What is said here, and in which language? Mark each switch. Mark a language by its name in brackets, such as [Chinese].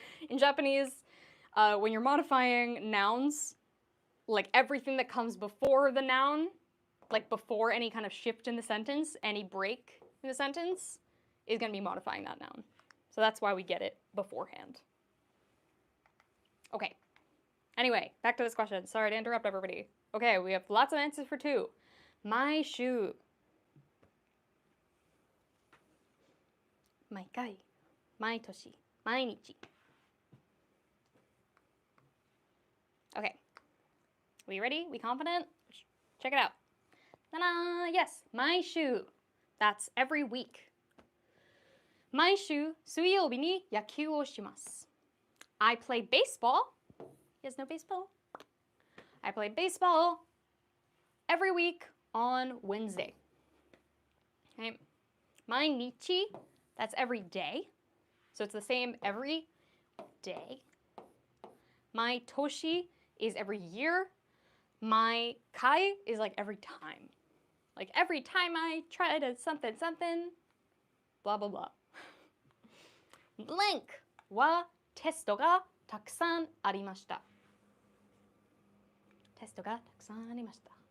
[English] In Japanese, when you're modifying nouns, like everything that comes before the noun, like before any kind of shift in the sentence, any break in the sentence, is going to be modifying that noun. So that's why we get it beforehand. Okay. Anyway, back to this question. Sorry to interrupt everybody. Okay, we have lots of answers for 2. [Japanese] 毎週 毎回 毎年 毎日 Okay. [English] We ready? We confident? Check it out. Ta-da! Yes, 毎週. That's every week. [Japanese] 毎週水曜日に野球をします。 [English] I play baseball. You guys know baseball? I play baseball every week on Wednesday. Okay. 毎日, that's every day. So it's the same every day. 毎年 is every year. 毎回 is like every time. Like every time I try to something, blah, blah, blah. [Japanese] Blank はテストがたくさんありました。テストがたくさんありました。